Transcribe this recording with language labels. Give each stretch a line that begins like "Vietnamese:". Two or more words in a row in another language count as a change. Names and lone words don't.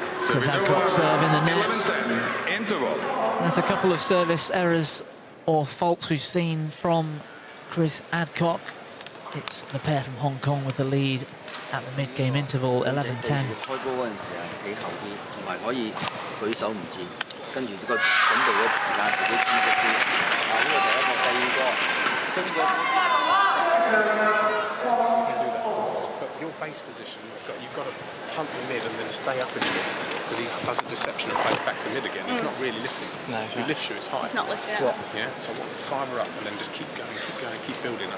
English: Chris Adcock serve in the net. 11-10, interval. There's a couple of service errors or faults we've seen from Chris Adcock. It's the pair from Hong Kong with the lead at the mid-game interval, 11-10.
Cantonese: 開波嗰陣時啊，企後啲，同埋可以舉手唔接，跟住個準備嘅時間自己專注啲。啊，呢個第一個，第二個升咗。
English: But your base position, you've got to pump the mid and then stay up in the mid because he does a deception and plays back to mid again. It's not really lifting. No, if he lifts you, it's high. It's not lifting up. Yeah. So fire her up and then just keep going, keep building up.